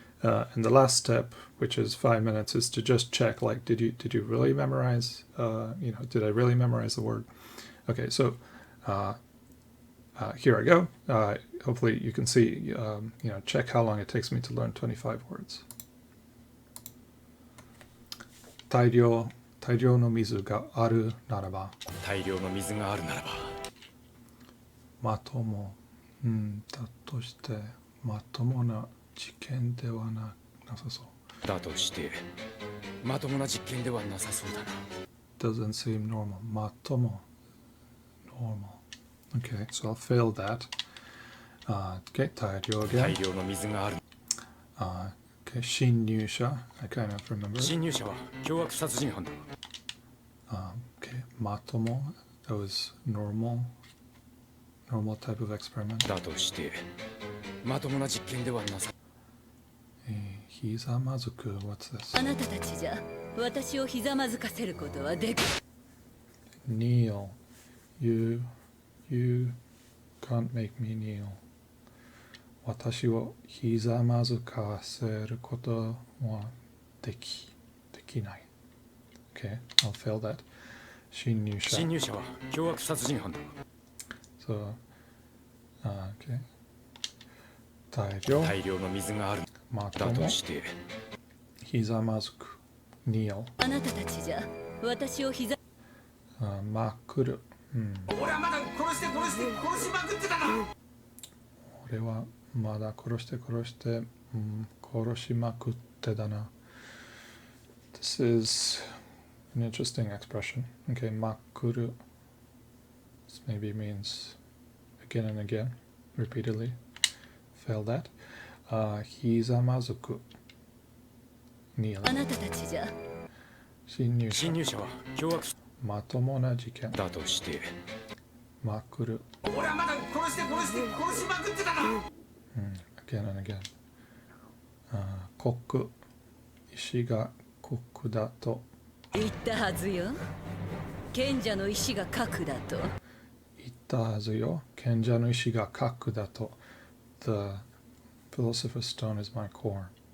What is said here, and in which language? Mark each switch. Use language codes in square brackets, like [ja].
[en] And the last step, which is 5 minutes, is to just check, like, did you really memorize, you know, did I really memorize the word? Okay, so here I go. Hopefully you can see, you know, check how long it takes me to learn 25 words. [ja] 大量の水があるならば大量の水があるならばまとも、だとしてまともな実験ではなさそうだとしてまともな実験ではなさそうだな [en] Doesn't seem normal. まとも normal. Okay, so I'll fail that. Okay, 大量 again. [ja] 大量の水がある [en] Okay, 侵入者 I kind of remember. [ja] 侵入者は凶悪殺人犯だ [en] Okay, まとも that was normal type of experiment. [ja] だとしてまともな実験ではなさ [en] ひざまずく What's this? [ja] あなたたちじゃ私をひざまずかせることはでき [en] Kneel. You can't make me kneel. [ja] 私をひざまずかせることはできない。 [en] Okay, I'll fail that. 侵入者。 [ja] 侵入者は凶悪殺人犯だ [en] So, okay. [ja] 大量の水があるまとだともしてひざまずく。kneel. あなたたちじゃ私をひざまくる。俺はまだ殺しまくってたな俺はまだ殺して殺しまくってだな。 [en] This is an interesting expression. Okay, まくる This maybe means again and again, repeatedly. Fail that. [ja] ひざまずく kneel. あなたたちじゃ侵入者侵入者は凶悪まともな事件だとしてまくる俺はまだ殺しまくってたな [en] again and again. コック [ja] 石が国だと言ったはずよ。賢者の石が核だと。言ったはずよ。賢者の石が核だと。 [en] The philosopher's stone is my core.